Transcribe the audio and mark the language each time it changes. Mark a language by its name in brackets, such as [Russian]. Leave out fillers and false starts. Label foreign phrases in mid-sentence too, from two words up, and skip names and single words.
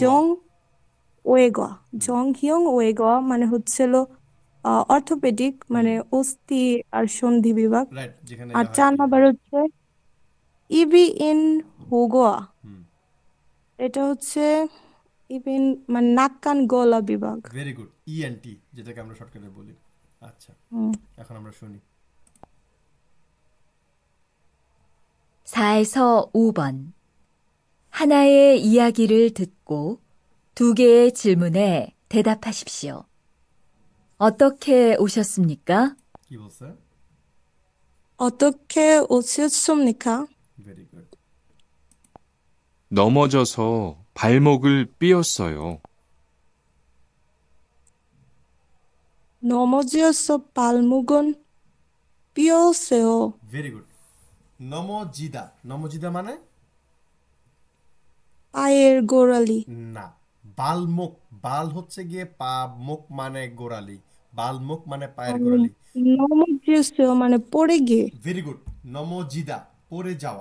[Bangla] জং ওয়েগোয়া, জংহিয়ং ওয়েগোয়া মানে হচ্ছিল অর্থোপেডিক, মানে অস্থি আর সন্ধি বিভাগ। রাইট, যেখানে আর ইয়া হয় 4 আর কি। নাম্বার হচ্ছে [Korean] 이비 인 후과. [Bangla] হুম এটা হচ্ছে ইবিন মানে নাক কান গলা বিভাগ। ভেরি গুড। ইএনটি, যেটাকে আমরা শর্টকাটে বলি। আচ্ছা, হুম। এখন আমরা শুনি। [Korean] 4에서 5번. 하나의 이야기를 듣고 2개의 질문에 대답하십시오. 어떻게 오셨습니까? [Bangla] কি বলছে? [Korean] 어떻게 오셨습니까? [Bangla] ভেরি গুড। [Korean] 넘어져서 발목을 삐었어요. 넘어지어서 발목은 삐었어요. [Bangla] ভেরি গুড। নমজিদা, নমজিদা মানে পায়ের গোড়ালি। না, বালমুখ। বাল হচ্ছে গিয়ে পা, মুখ মানে গোড়ালি। বালমুখ মানে পায়ের গোড়ালি। 넘어지었어요 মানে পড়ে গিয়ে। ভেরি গুড। নমজিদা পড়ে যাওয়া।